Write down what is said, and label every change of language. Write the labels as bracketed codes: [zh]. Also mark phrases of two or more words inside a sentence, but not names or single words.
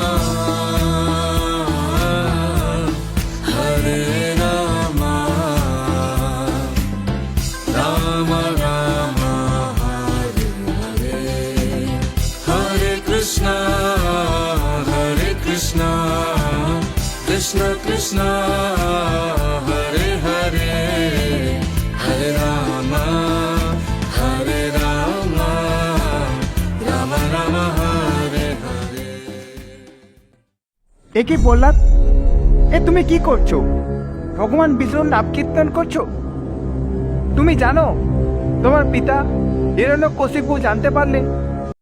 [sa] Hare Rama, Rama Rama, Hare Hare, Hare Krishna, Hare Krishna, Krishna Krishna, Hare Hare, Hare Rama, Hare Rama, Rama Rama, Hare Hare. [bn] এ কি প্রহ্লাদ, এ তুমি কি করছো? ভগবান বিষ্ণুর নাম কীর্তন করছো? তুমি জানো তোমার পিতা হিরণ্যকশিপু জানতে পারলে